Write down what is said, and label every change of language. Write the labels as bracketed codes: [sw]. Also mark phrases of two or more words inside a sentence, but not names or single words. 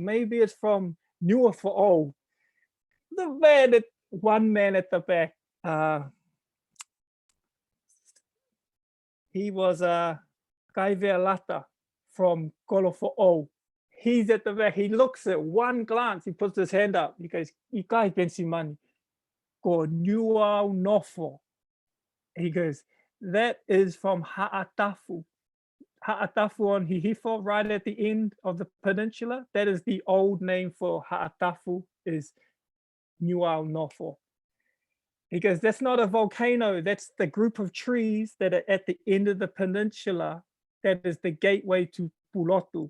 [en] Maybe it's from Nua for all. One man at the back, he was a Kaivealata from Kolo for all. He's at the back. He looks at one glance. He puts his hand up. He goes, [to] "Ikai pensimani, ko Nua nofo." [en] He goes, "That is from Ha'atafu." Ha'atafu on Hihifo, right at the end of the peninsula, that is the old name for Ha'atafu, is Nuaunofo. Because that's not a volcano, that's the group of trees that are at the end of the peninsula that is the gateway to Pulotu.